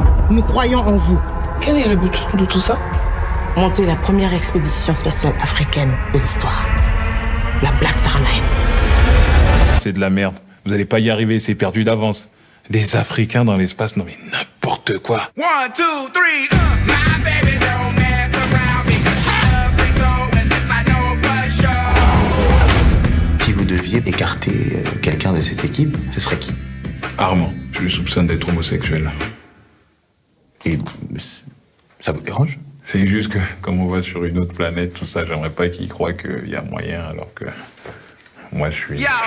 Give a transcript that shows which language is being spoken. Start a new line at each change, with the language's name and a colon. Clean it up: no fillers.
French: Nous croyons en vous. Quel est le but de tout ça? Monter la première expédition spatiale africaine de l'histoire, la Black Star Line. C'est de la merde. Vous allez pas y arriver, c'est perdu d'avance. Des Africains dans l'espace, non mais n'importe quoi.
English: 1, 2, 3, my baby don't mess around because she loves me so and this I know for sure.
French: Si vous deviez écarter quelqu'un de cette équipe, ce serait qui? Armand, je le soupçonne d'être homosexuel. Et ça vous dérange? C'est juste que, comme on voit sur une autre planète, tout ça, j'aimerais pas qu'il croie qu'il y a moyen, alors que moi je suis...